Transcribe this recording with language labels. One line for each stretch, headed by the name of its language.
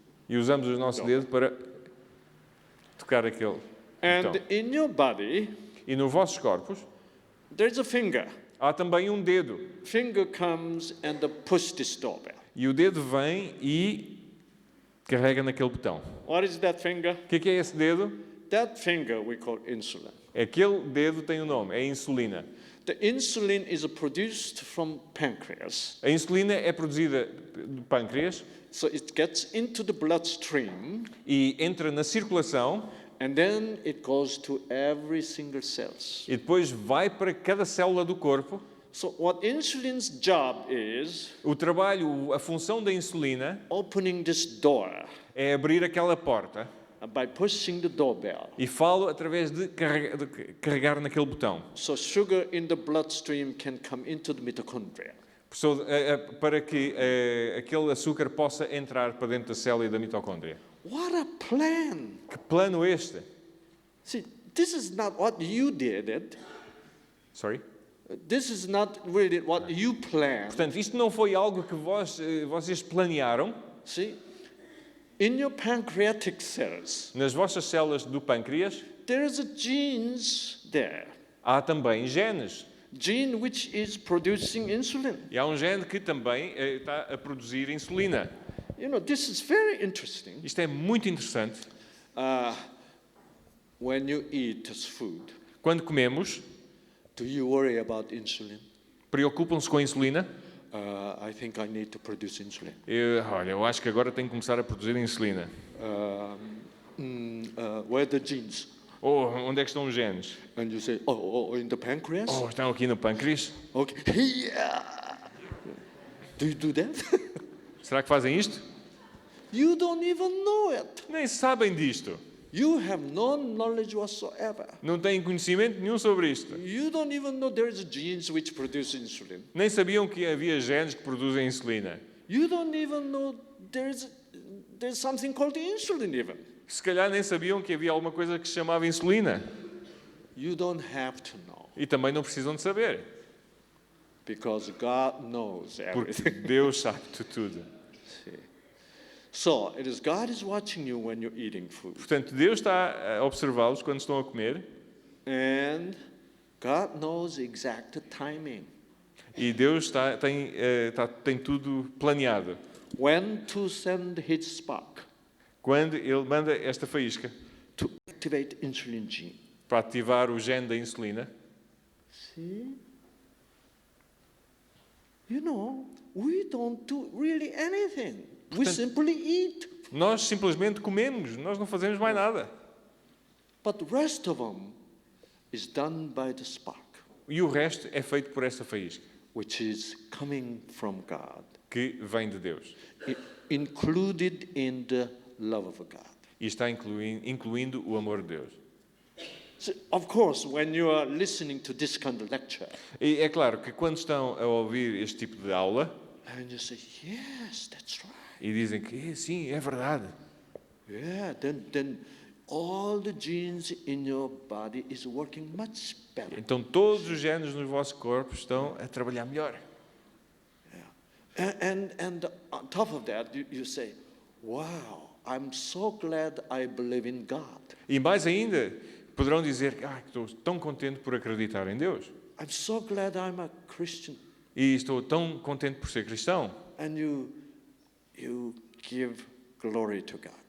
Portuguese: E usamos o nosso dedo para tocar aquele
English: And
Portuguese: botão.
English: in your body,
Portuguese: E nos vossos corpos
English: there's a finger.
Portuguese: há também um dedo.
English: Finger comes and push this doorbell.
Portuguese: E o dedo vem e carrega naquele botão.
English: What is that finger?
Portuguese: O que é esse dedo?
English: That finger we call insulin.
Portuguese: Aquele dedo tem um nome, é a insulina.
English: The insulin is produced from pancreas.
Portuguese: A insulina é produzida do pâncreas
English: So it gets into the bloodstream
Portuguese: e entra na circulação
English: and then it goes to every single cells.
Portuguese: e depois vai para cada célula do corpo.
English: So what insulin's job is
Portuguese: O trabalho, a função da insulina
English: opening this door
Portuguese: é abrir aquela porta
English: by pushing the doorbell.
Portuguese: e falo através de carregar naquele botão.
English: So sugar in the bloodstream can come into the mitochondria.
Portuguese: Para que aquele açúcar possa entrar para dentro da célula e da mitocôndria.
English: What a plan!
Portuguese: Que plano este?
English: See, this is not what you did. Sorry? This is not really what you planned.
Portuguese: Portanto, isto não foi algo que vocês planearam.
English: See, in your pancreatic cells,
Portuguese: Nas vossas células do pâncreas,
English: there is a genes there.
Portuguese: há também genes.
English: Gene which is producing insulin.
Portuguese: E há um gene que também está a produzir insulina.
English: You know, this is very interesting.
Portuguese: Isto é muito interessante.
English: When you eat this food,
Portuguese: Quando comemos,
English: do you worry about insulin?
Portuguese: preocupam-se com a insulina.
English: I think I need to produce insulin.
Portuguese: Olha, eu acho que agora tenho que começar a produzir insulina.
English: Where are the genes?
Portuguese: Ou onde é que estão os genes?
English: And you say, in the pancreas?
Portuguese: Estão aqui no pâncreas.
English: Okay. Yeah. Do you do that?
Portuguese: Será que fazem isto?
English: You don't even know it.
Portuguese: Nem sabem disto.
English: You have no knowledge whatsoever.
Portuguese: Não têm conhecimento nenhum sobre isto.
English: You don't even know there is genes which produce insulin.
Portuguese: Nem sabiam que havia genes que produzem insulina.
English: You don't even know there's something called insulin even.
Portuguese: Se calhar nem sabiam que havia alguma coisa que se chamava insulina.
English: You don't have to know.
Portuguese: E também não precisam de saber.
English: Because God knows
Portuguese: Porque
English: everything.
Portuguese: Deus sabe de tudo.
English: See. So, God is watching you when you're eating food.
Portuguese: Portanto, Deus está a observá-los quando estão a comer.
English: And God knows exact timing.
Portuguese: E Deus tem tudo planeado.
English: When to send his spark
Portuguese: Quando Ele manda esta faísca
English: to activate insulin gene.
Portuguese: para ativar o gene da insulina.
English: See? You know, we don't do really anything. We simply eat.
Portuguese: Nós simplesmente comemos, nós não fazemos mais nada.
English: But the rest of them is done by the spark,
Portuguese: E o resto é feito por esta faísca,
English: which is coming from God,
Portuguese: que vem de Deus.
English: included in the love of God.
Portuguese: E está incluindo o amor de Deus.
English: So, of course, when you are listening to this kind of lecture,
Portuguese: E é claro que quando estão a ouvir este tipo de aula,
English: and you say, yes, that's right.
Portuguese: e dizem que sim, é verdade.
English: Yeah, then all the genes in your body is working much better.
Portuguese: Então todos os genes no vosso corpo estão a trabalhar melhor.
English: And on top of that, you say, wow, I'm so glad I believe in God.
Portuguese: E mais ainda, poderão dizer que estou tão contente por acreditar em Deus.
English: I'm so glad I'm a Christian.
Portuguese: E estou tão contente por ser cristão.
English: And you give glory to God.